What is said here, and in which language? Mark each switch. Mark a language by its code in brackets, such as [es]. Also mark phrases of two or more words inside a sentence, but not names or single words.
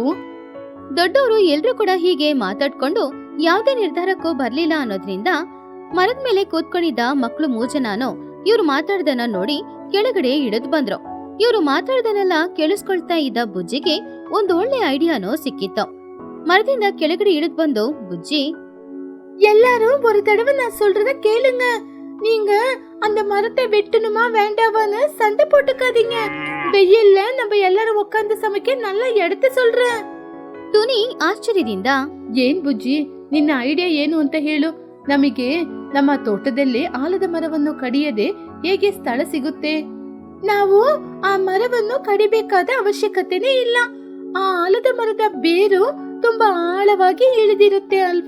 [kn] ದೊಡ್ಡವರು ಎಲ್ರೂ ಕೂಡ ಹೀಗೆ ಮಾತಾಡ್ಕೊಂಡು ಯಾವುದೇ ನಿರ್ಧಾರಕ್ಕೂ ಬರ್ಲಿಲ್ಲ ಅನ್ನೋದ್ರಿಂದ ಮರದ ಮೇಲೆ ಕೂತ್ಕೊಂಡಿದ್ದ ಮಕ್ಕಳು 3 ಜನನು ಇವ್ರು ಮಾತಾಡ್ದನ್ನ ನೋಡಿ ಕೆಳಗಡೆ ಇಳಿದು ಬಂದ್ರು. ಇವರು ಮಾತಾಡೋದನ್ನೆಲ್ಲ ಕೇಳಿಸ್ಕೊಳ್ತಾ ಇದ್ದ ಬುಜ್ಜಿಗೆ ಒಂದು ಒಳ್ಳೆ ಐಡಿಯಾನೋ ಸಿಕ್ಕಿತ್ತು. ಮರದಿಂದ ಕೆಳಗಡೆ ಇಳಿದ್ ಬಂದು ಬುಜ್ಜಿ, [ta] எல்லாரும் ஒரு தடவை நான் சொல்றத கேளுங்க. நீங்க அந்த மரத்தை வெட்டணுமா வேண்டாவான்னு சண்டை போட்டுக்காதீங்க. வெயில்ல நம்ம எல்லாரும் உட்கார்ந்து சமைக்க நல்லா எடுத்து சொல்றேன். [kn] ತುನಿ ಆಶ್ಚರ್ಯದಿಂದ, ಏನ್ ಬುಜ್ಜಿ, ನಿನ್ನ ಐಡಿಯಾ ಏನು ಅಂತ ಹೇಳು. ನಮಗೆ ನಮ್ಮ ತೋಟದಲ್ಲಿ ಆಲದ ಮರವನ್ನು ಕಡಿಯದೆ ಹೇಗೆ ಸ್ಥಳ ಸಿಗುತ್ತೆ? ನಾವು ಆ ಮರವನ್ನು ಕಡಿಬೇಕಾದ ಅವಶ್ಯಕತೆನೇ ಇಲ್ಲ. ಆ ಆಲದ ಮರದ ಬೇರು ತುಂಬಾ ಆಳವಾಗಿ ಇಳಿದಿರುತ್ತೆ ಅಲ್ವಾ?